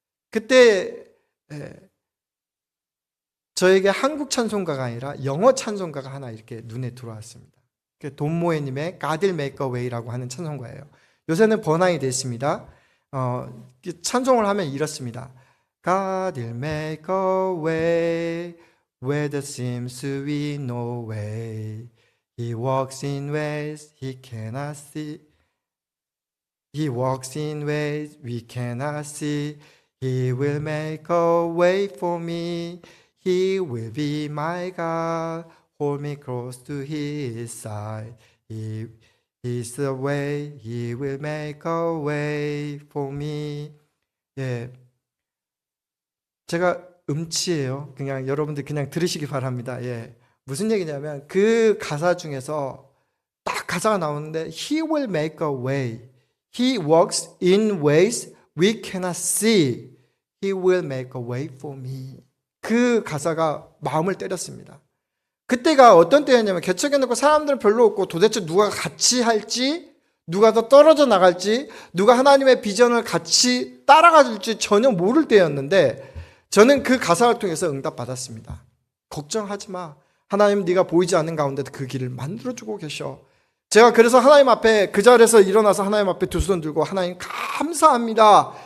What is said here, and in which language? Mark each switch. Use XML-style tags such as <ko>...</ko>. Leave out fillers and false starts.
<ko>그때 저에게 한국 찬송가가 아니라 영어 찬송가가 하나 이렇게 눈에 들어왔습니다. 돈 모에님의 God will make a way라고 하는 찬송가예요. 요새는 번안이 됐습니다. 찬송을 하면 이렇습니다.</ko> <en>God will make a way where there seems to be no way. He walks in ways he cannot see. He walks in ways we cannot see. He will make a way for me. He will be my God. Hold me close to his side. He is the way. He will make a way for me.</en> <ko>제가 음치예요. 그냥 여러분들 그냥 들으시기 바랍니다. 무슨 얘기냐면 그 가사 중에서 딱 가사가 나오는데</ko> <en>He will make a way. He walks in ways we cannot see. He will make a way for me.</en> <ko>그 가사가 마음을 때렸습니다. 그때가 어떤 때였냐면 개척해놓고 사람들은 별로 없고 도대체 누가 같이 할지, 누가 더 떨어져 나갈지, 누가 하나님의 비전을 같이 따라가 줄지 전혀 모를 때였는데 저는 그 가사를 통해서 응답받았습니다. 걱정하지 마. 하나님 네가 보이지 않는 가운데도 그 길을 만들어주고 계셔. 제가 그래서 하나님 앞에 그 자리에서 일어나서 하나님 앞에 두 손 들고 하나님 감사합니다.</ko>